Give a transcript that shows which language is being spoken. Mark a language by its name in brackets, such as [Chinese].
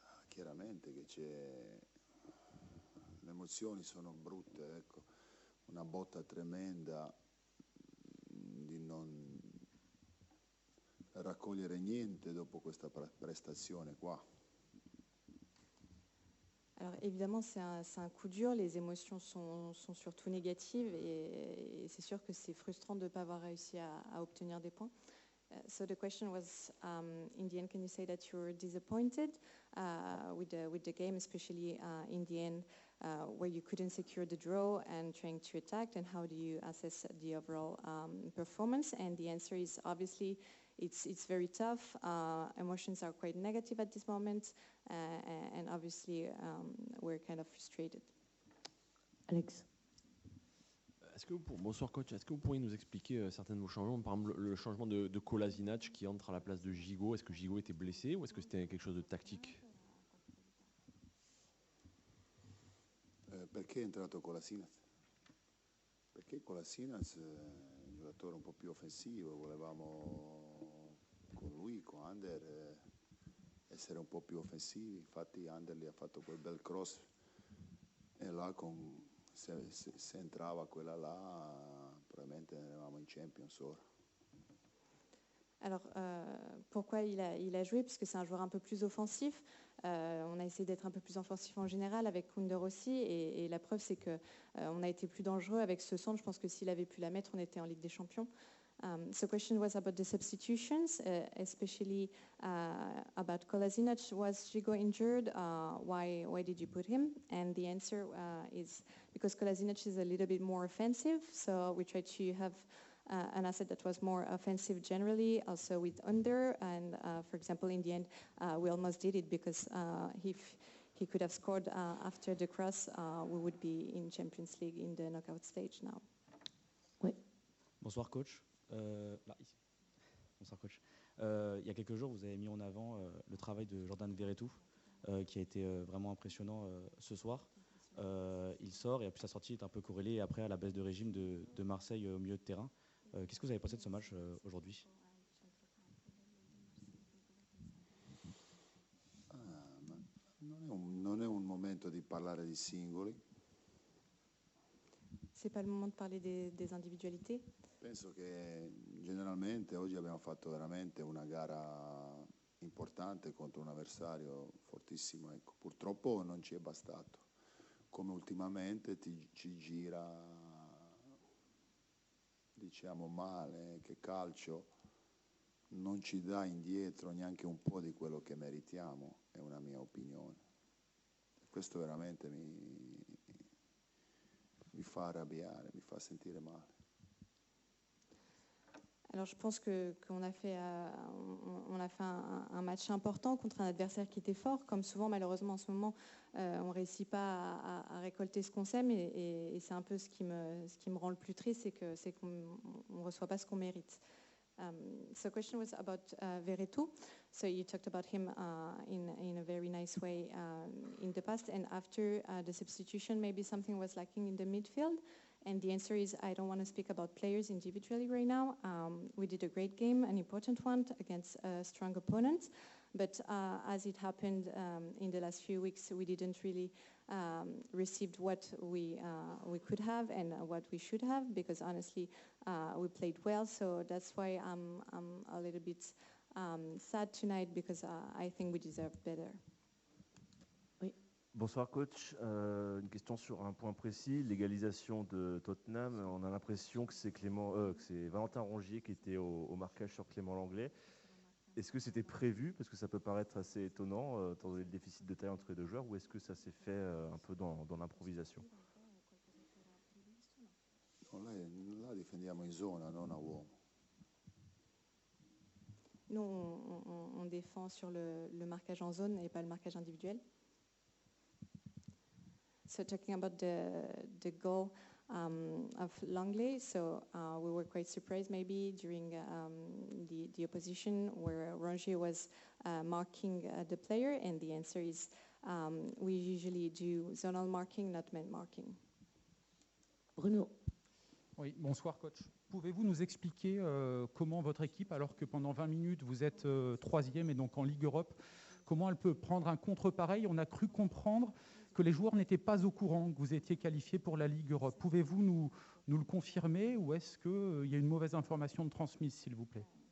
[Italian] Chiaramente che le emozioni sono brutte, ecco, una botta tremenda di non raccogliere niente dopo questa prestazione qua. [French] Alors évidemment, c'est un coup dur, les émotions sont surtout négatives et c'est sûr que c'est frustrant de ne pas avoir réussi à obtenir des points. [English] So the question was, in the end, can you say that you're disappointed with the game, especially in the end, where you couldn't secure the draw and trying to attack, and how do you assess the overall performance? And the answer is obviously it's very tough. Emotions are quite negative at this moment, and obviously we're kind of frustrated. Alex. [French] Bonsoir coach, est-ce que vous pourriez nous expliquer certains de vos changements? Par exemple, le changement de Kolasinac qui entre à la place de Gigot, est-ce que Gigot était blessé ou est-ce que c'était quelque chose de tactique? [Italian] Perché è entrato Kolasinac? Perché Kolasinac è un giocatore un po' più offensivo, volevamo con lui, con Ander, essere un po' più offensivi, infatti Ander gli ha fatto quel bel cross e là se entrava quella là probabilmente eravamo in Champions ora. [French] Alors, pourquoi il a joué? Puisque c'est un joueur un peu plus offensif. On a essayé d'être un peu plus offensif en général avec Kunder aussi. Et la preuve, c'est qu'on a été plus dangereux avec ce centre. Je pense que s'il avait pu la mettre, on était en Ligue des Champions. [English] The question was about the substitutions, especially about Kolasinac. Was Gigot injured? Why did you put him? And the answer is because Kolasinac is a little bit more offensive. So we tried to have an asset that was more offensive generally, also with under. And for example, in the end, we almost did it because if he could have scored after the cross, we would be in Champions League in the knockout stage now. [French] Oui. Bonsoir coach. Là, ici. Bonsoir coach. Il y a quelques jours, vous avez mis en avant le travail de Jordan Verretou, qui a été vraiment impressionnant ce soir. Il sort et puis sa sortie est un peu corrélée après à la baisse de régime de Marseille au milieu de terrain. Qu'est-ce que vous avez pensé de ce match aujourd'hui? [Italian] Non è un momento di parlare di singoli. [French] C'est pas le moment de parler des individualités. [Italian] Penso che generalmente oggi abbiamo fatto veramente una gara importante contro un avversario fortissimo. Ecco. Purtroppo non ci è bastato. Come ultimamente ci gira, diciamo male, che calcio non ci dà indietro neanche un po' di quello che meritiamo, è una mia opinione. Questo veramente mi fa arrabbiare, mi fa sentire male. [French] Alors je pense qu'on a fait, on a fait un match important contre un adversaire qui était fort. Comme souvent, malheureusement, en ce moment, on ne réussit pas à récolter ce qu'on sème. Et c'est un peu ce qui me rend le plus triste, c'est qu'on ne reçoit pas ce qu'on mérite. [English] So question was about Verretou. So you talked about him in a very nice way in the past. And after the substitution, maybe something was lacking in the midfield. And the answer is I don't want to speak about players individually right now. We did a great game, an important one against a strong opponent. But as it happened in the last few weeks, we didn't really receive what we could have and what we should have, because honestly, we played well. So that's why I'm a little bit sad tonight, because I think we deserve better. [French] Bonsoir coach, une question sur un point précis, l'égalisation de Tottenham. On a l'impression que c'est Valentin Rongier qui était au marquage sur Clément Langlais. Est-ce que c'était prévu, parce que ça peut paraître assez étonnant, étant donné le déficit de taille entre les deux joueurs, ou est-ce que ça s'est fait un peu dans l'improvisation? [Italian] Là difendiamo in zona, non a uomo. [French] Nous, on défend sur le marquage en zone et pas le marquage individuel. [English] So talking about the goal of Langley, so we were quite surprised maybe during the opposition where Rongier was marking the player, and the answer is we usually do zonal marking, not man marking. Bruno. [French] Oui, bonsoir coach. Pouvez-vous nous expliquer comment votre équipe, alors que pendant 20 minutes vous êtes troisième et donc en Ligue Europe, comment elle peut prendre un contre pareil? On a cru comprendre que les joueurs n'étaient pas au courant que vous étiez qualifié pour la Ligue Europe. Pouvez-vous nous le confirmer, ou est-ce qu'il y a une mauvaise information de transmise, s'il vous plaît?